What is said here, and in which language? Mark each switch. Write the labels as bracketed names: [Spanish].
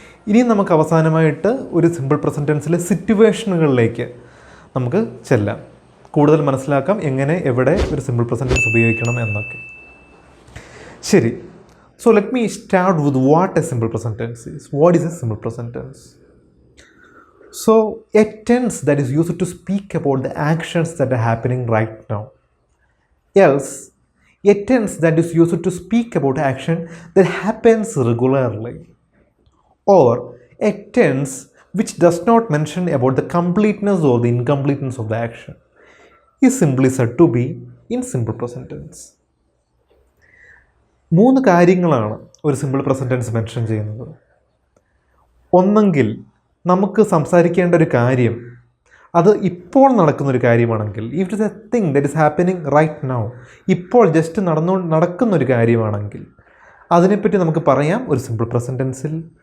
[Malayalam] ഇനിയും നമുക്ക് അവസാനമായിട്ട് ഒരു സിമ്പിൾ പ്രസൻറ്റ് ടെൻസിലെ സിറ്റുവേഷനുകളിലേക്ക് നമുക്ക് ചെല്ലാം, കൂടുതൽ മനസ്സിലാക്കാം എങ്ങനെ എവിടെ ഒരു സിമ്പിൾ പ്രസൻറ്റ് ടെൻസ് ഉപയോഗിക്കണം എന്നൊക്കെ. [English] ശരി, so let me start with what a simple present tense is. What is a simple present tense? So, a tense that is used to speak about the actions that are happening right now. Else, a tense that is used to speak about action that happens regularly. Or, a tense which does not mention about the completeness or the incompleteness of the action is simply said to be in simple present tense. [Malayalam] മൂന്ന് കാര്യങ്ങളാണ് ഒരു simple present tense mention ചെയ്യുന്നത്. ഒന്നെങ്കിൽ നമുക്ക് സംസാരിക്കേണ്ട ഒരു കാര്യം അത് ഇപ്പോൾ നടക്കുന്നൊരു കാര്യമാണെങ്കിൽ, [English] if it is a thing that is happening right now, [Malayalam] ഇപ്പോൾ ജസ്റ്റ് നടക്കുന്നൊരു കാര്യമാണെങ്കിൽ അതിനെപ്പറ്റി നമുക്ക് പറയാം ഒരു സിമ്പിൾ പ്രസൻറ്റ് ടെൻസിൽ.